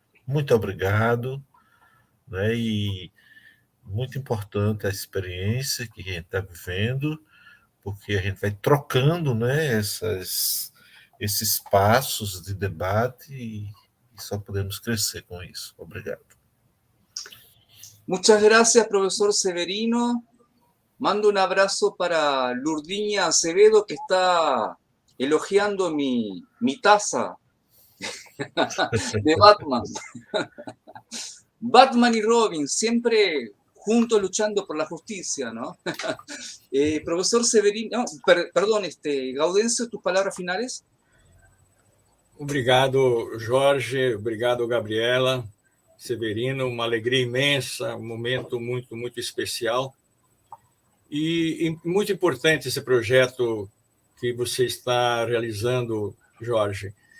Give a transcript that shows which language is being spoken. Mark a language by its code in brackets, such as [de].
[pt] Muito obrigado, né? E muito importante a experiência que a gente está vivendo, porque a gente vai trocando, né, esses passos de debate e só podemos crescer com isso. Obrigado. [es] Muchas gracias, profesor Severino. Mando un abrazo para Lurdiña Acevedo, que está elogiando mi taza de Batman. Batman y Robin, siempre juntos luchando por la justicia, ¿no? Profesor Severino, perdón, Gaudencio, tus palabras finales. [pt] Obrigado, Jorge. Obrigado, Gabriela. Severino, uma alegria imensa, um momento muito, muito especial. E muito importante esse projeto que você está realizando, Jorge.